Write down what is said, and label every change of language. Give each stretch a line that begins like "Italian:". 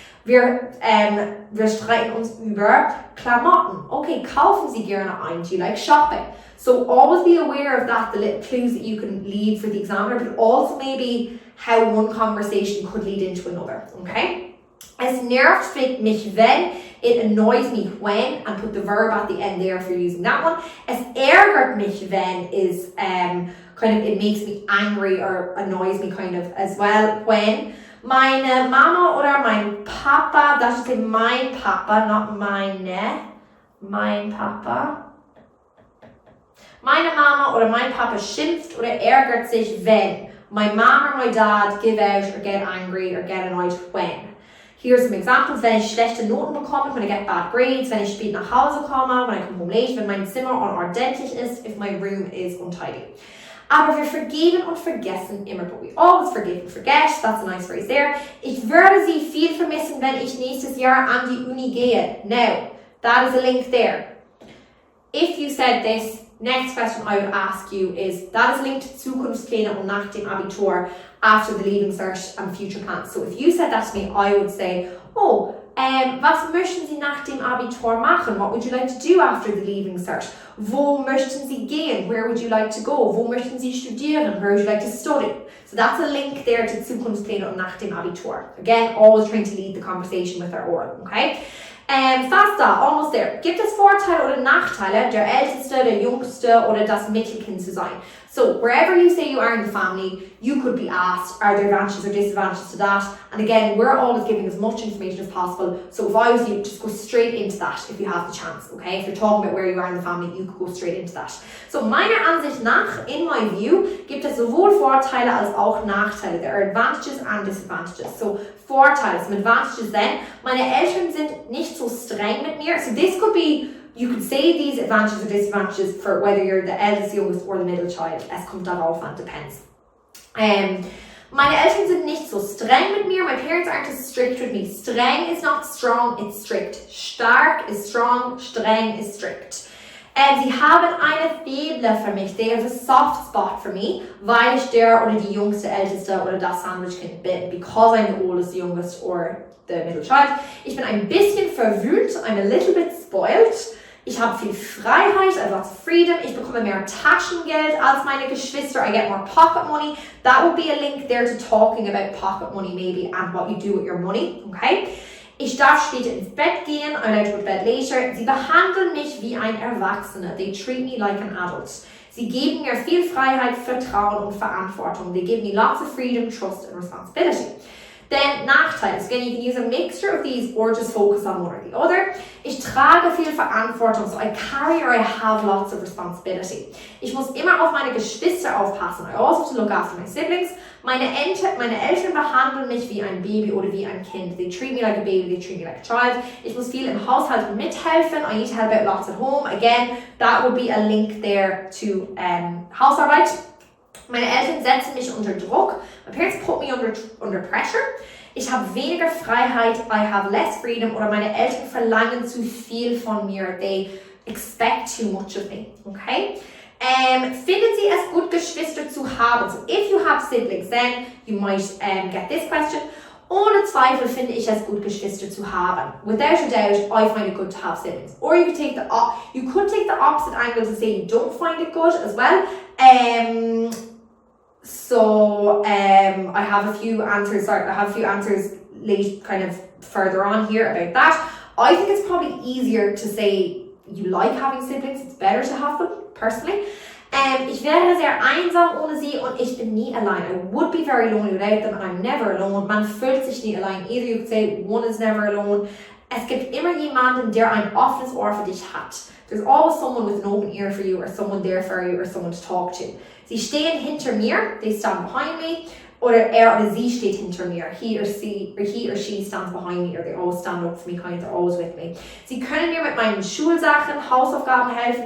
German: Wir streiten uns über Klamotten. Okay, kaufen Sie gerne ein?
English: Do you like shopping? So always be aware of that, the little clues that you can lead for the examiner, but also maybe how one conversation could lead into another, okay?
German: Es nervt mich wenn,
English: it annoys me when, and put the verb at the end there for using that one.
German: Es ärgert mich wenn
English: is kind of, it makes me angry or annoys me kind of as well when.
German: Meine Mama oder mein Papa,
English: that should say
German: mein Papa, not meine, mein Papa. Meine Mama oder mein Papa schimpft oder ärgert sich wenn.
English: My mom or my dad give out or get angry or get annoyed when. Here's some examples.
German: Wenn ich schlechte Noten bekomme,
English: when I get bad grades,
German: wenn ich spät nach Hause komme,
English: when I come home late,
German: wenn mein Zimmer unordentlich ist,
English: if my room is untidy.
German: Aber wir vergeben und vergessen immer,
English: but we always forgive and forget. That's a nice phrase there.
German: Ich würde sie viel vermissen, wenn ich nächstes Jahr an die Uni gehe.
English: Now, that is a link there. If you said this, next question I would ask you is, that is linked to
German: Zukunftspläne und nach dem Abitur,
English: after the Leaving Cert and future plans. So if you said that to me, I would say,
German: was möchten Sie nach dem Abitur machen?
English: What would you like to do after the Leaving Cert?
German: Wo möchten Sie gehen?
English: Where would you like to go?
German: Wo möchten Sie studieren?
English: Where would you like to study? So that's a link there to
German: Zukunftspläne und nach dem Abitur.
English: Again, always trying to lead the conversation with our oral, okay?
German: Fast da,
English: almost there.
German: Gibt es Vorteile oder Nachteile, der Älteste, der Jüngste oder das Mittelkind zu sein?
English: So wherever you say you are in the family, you could be asked, are there advantages or disadvantages to that? And again, we're always giving as much information as possible. So if I was you, just go straight into that if you have the chance, okay? If you're talking about where you are in the family, you could go straight into that.
German: So meiner Ansicht nach,
English: in my view,
German: gibt es sowohl Vorteile als auch Nachteile.
English: There are advantages and disadvantages.
German: So Vorteile,
English: some advantages then,
German: meine Eltern sind nicht so streng mit mir.
English: So this could be you could say these advantages or disadvantages for whether you're the eldest, youngest or the middle child.
German: Es kommt darauf an, depends. Meine Eltern sind nicht so streng mit mir.
English: My parents aren't as strict with me. Streng is not strong, it's strict. Stark is strong, streng is strict.
German: Sie haben eine Faible für mich.
English: They have a soft spot for me,
German: weil ich der oder die jüngste, älteste oder das Sandwichkind bin.
English: Because I'm the oldest, youngest or the middle child.
German: Ich bin ein bisschen verwöhnt.
English: I'm a little bit spoiled.
German: Ich habe viel Freiheit,
English: I have lots of freedom.
German: Ich bekomme mehr Taschengeld als meine Geschwister.
English: I get more pocket money. That would be a link there to talking about pocket money maybe and what you do with your money, okay?
German: Ich darf später ins Bett gehen.
English: I'm allowed to go to bed later.
German: Sie behandeln mich wie ein Erwachsener.
English: They treat me like an adult.
German: Sie geben mir viel Freiheit, Vertrauen und Verantwortung.
English: They give me lots of freedom, trust and responsibility. Then Nachteile. Again, you can use a mixture of these or just focus on one or the other.
German: Ich trage viel Verantwortung,
English: so I carry or I have lots of responsibility.
German: Ich muss immer auf meine Geschwister aufpassen.
English: I also have to look after my siblings.
German: Meine Eltern behandeln mich wie ein Baby oder wie ein Kind.
English: They treat me like a baby, they treat me like a child.
German: Ich muss viel im Haushalt mithelfen.
English: I need to help out lots at home. Again, that would be a link there to Hausarbeit.
German: Meine Eltern setzen mich unter Druck.
English: My parents put me under pressure.
German: Ich habe weniger Freiheit.
English: I have less freedom.
German: Oder meine Eltern verlangen zu viel von mir.
English: They expect too much of me. Okay?
German: Finden Sie es gut, Geschwister zu haben?
English: So if you have siblings, then you might get this question.
German: Ohne Zweifel finde ich es gut, Geschwister zu haben.
English: Without a doubt, I find it good to have siblings. Or you could take the opposite angle to say you don't find it good as well. I have a few answers late kind of further on here about that. I think it's probably easier to say you like having siblings. It's better to have them, personally.
German: Ich wäre sehr einsam ohne sie und ich bin nie allein.
English: I would be very lonely without them and I'm never alone.
German: Man fühlt sich nie allein.
English: Either you could say one is never alone.
German: Es gibt immer jemanden, der ein offenes Ohr für dich hat.
English: There's always someone with an open ear for you or someone there for you or someone to talk to.
German: Sie stehen hinter mir,
English: they stand behind me.
German: Oder oder sie steht hinter mir.
English: He or she stands behind me or they always stand up for me, kind of, they're always with me.
German: Sie können mir mit meinen Schulsachen, Hausaufgaben helfen.